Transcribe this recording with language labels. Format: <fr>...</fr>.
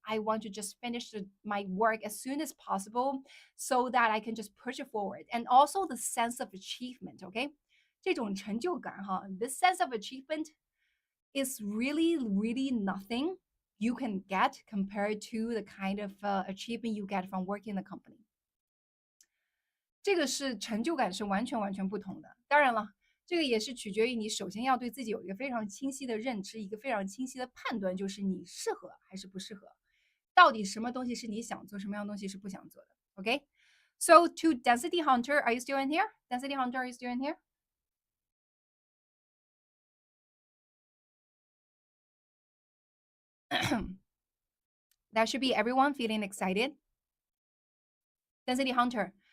<en>I want to just finish my work as soon as possible so that I can just push it forward. And also the sense of achievement, okay?</en> <zh>这种成就感哈,</zh> <en>this sense of achievement is really, really nothing you can get compared to the kind of achievement you get from working in the company.</en> <zh>这个是成就感是完全不同的。当然了，这个也是取决于你首先要对自己有一个非常清晰的认知，一个非常清晰的判断，就是你适合还是不适合，到底什么东西是你想做，什么样东西是不想做的。</zh> <en>Okay, so to Density Hunter, are you still in here? Density Hunter, are you still in here? That should be everyone feeling excited. Density Hunter.</en>